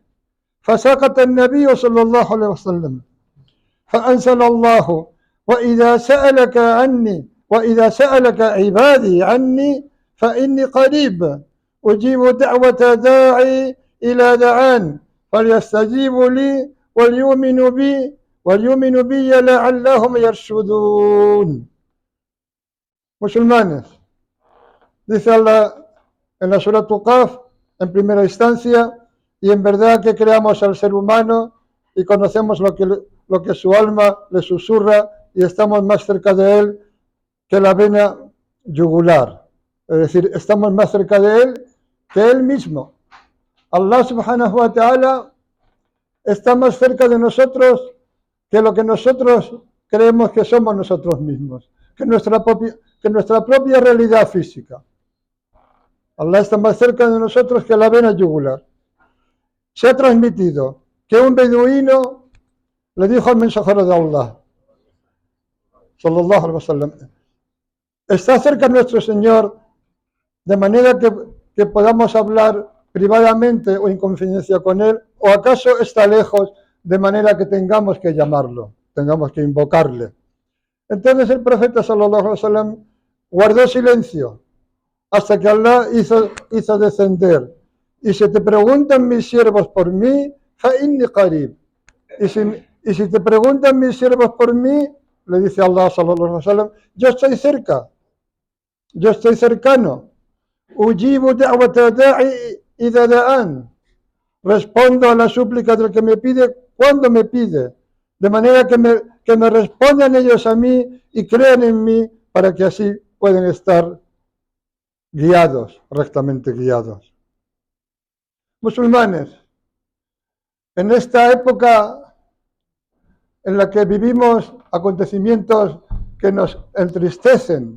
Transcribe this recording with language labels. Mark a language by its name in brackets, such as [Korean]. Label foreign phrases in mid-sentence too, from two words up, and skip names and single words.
[Arabic] فسكت النبي صلى الله عليه وسلم، فأنزل الله: وإذا سألك عبادي عني فإني قريب أجيب دعوة داعي إلى دعان فليستجيبوا لي وليؤمنوا بي لعلهم يرشدون. [Spanish] Musulmanes, dice Allah en la Surah Qaf, en primera instancia: y en verdad que creamos al ser humano y conocemos lo que su alma le susurra y estamos más cerca de él que la vena yugular. Es decir, estamos más cerca de él que él mismo. Allah [Arabic] سبحانه وتعالى [Spanish] está más cerca de nosotros que lo que nosotros creemos que somos nosotros mismos, que nuestra propia realidad física. Allah está más cerca de nosotros que la vena yugular. Se ha transmitido que un beduino le dijo al mensajero de Allah, [Arabic] صلى الله عليه وسلم: [Spanish] ¿está cerca nuestro Señor de manera que podamos hablar privadamente o en confidencia con Él? ¿O acaso está lejos de manera que tengamos que llamarlo, tengamos que invocarle? Entonces el profeta [Arabic] صلى الله عليه وسلم [Spanish] guardó silencio hasta que Allah hizo descender: y si te preguntan mis siervos por mí, [Arabic] فإني قريب. [Spanish] Y si te preguntan mis siervos por mí, le dice Allah [Arabic] صلى الله عليه وسلم, [Spanish] yo estoy cerca, yo estoy cercano. [Arabic] أجيب دعوة الداع إذا دعان. [Spanish] Respondo a la súplica del que me pide cuando me pide, de manera que me respondan ellos a mí y crean en mí, para que así puedan estar guiados, rectamente guiados. Musulmanes, en esta época en la que vivimos acontecimientos que nos entristecen,